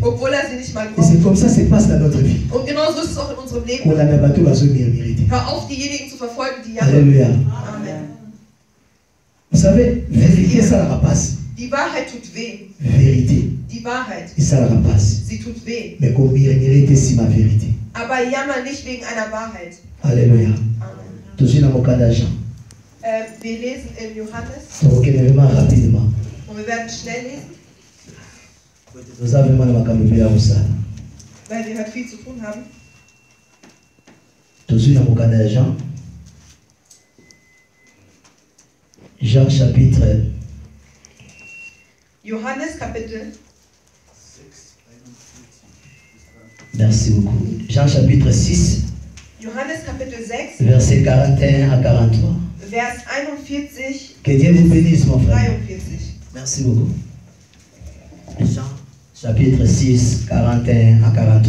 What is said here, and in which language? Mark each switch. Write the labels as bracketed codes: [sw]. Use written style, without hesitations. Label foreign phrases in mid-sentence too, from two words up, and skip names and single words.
[de] obwohl er sie nicht mal Et braucht. [fr] c'est comme ça que ça se passe dans notre vie. [de] Und genauso ist es auch in unserem Leben. [ln] Kolanda bato bazomurmure te. [de] Hör auf, diejenigen zu verfolgen, die jammern. [fr] Alléluia. Amen. Vous savez, [ln] vérité esalaka pasi. [de] Die Wahrheit tut weh. [fr] Vérité [de] Die Wahrheit, [ln] esalaka pasi. [de] sie tut weh. [ln] Mais komurmure te nsima vérité. [de] Aber jammer nicht wegen einer Wahrheit. [fr] Alléluia. Amen. [ln] Tozwi na mokanda Jean. [de] Wir lesen in Johannes [ln] tokokende [fr] vraiment rapidement. [de] und wir werden schnell lesen, [ln] Toza vraiment na makambo ebele ya kosala. [de] weil wir heute viel zu tun haben. [ln] Tozwi na mokanda ya Jean. [fr] Jean chapitre [de] Johannes Kapitel, [fr] merci beaucoup. Jean chapitre 6, [de] Johannes Kapitel 6, [fr] verset 41 à 43. [de] Vers 41, [fr] Que Dieu vous bénisse, mon frère. [de] 43. [fr] Merci beaucoup. Jean chapitre 6, 41 à 43.